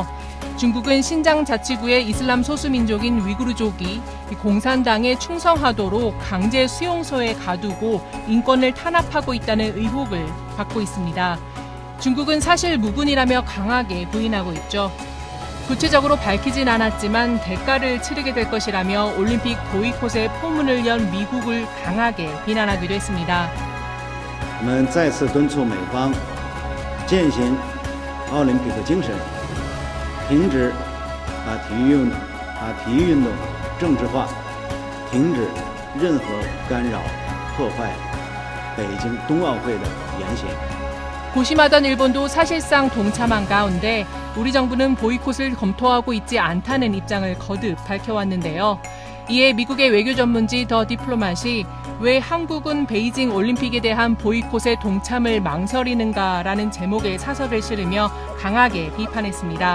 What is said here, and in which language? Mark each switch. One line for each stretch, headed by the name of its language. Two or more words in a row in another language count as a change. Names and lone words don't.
Korean: 중국은 신장 자치구의 이슬람 소수민족인 위구르족이 공산당에 충성하도록 강제 수용소에 가두고 인권을 탄압하고 있다는 의혹을 받고 있습니다. 중국은 사실 무근이라며 강하게 부인하고 있죠. 구체적으로 밝히진 않았지만 대가를 치르게 될 것이라며 올림픽 보이콧의 포문을 연 미국을 강하게 비난하기도 했습니다.
Chinese: 我们再次敦促美方践行奥林匹克精神，停止把体育运动政治化，停止任何干扰、破坏北京冬奥会的言行。
Korean: 고심하던 일본도 사실상 동참한 가운데 우리 정부는 보이콧을 검토하고 있지 않다는 입장을 거듭 밝혀왔는데요. 이에 미국의 외교 전문지 더 디플로맛이 왜 한국은 베이징 올림픽에 대한 보이콧에 동참을 망설이는가라는 제목의 사설을 실으며 강하게 비판했습니다.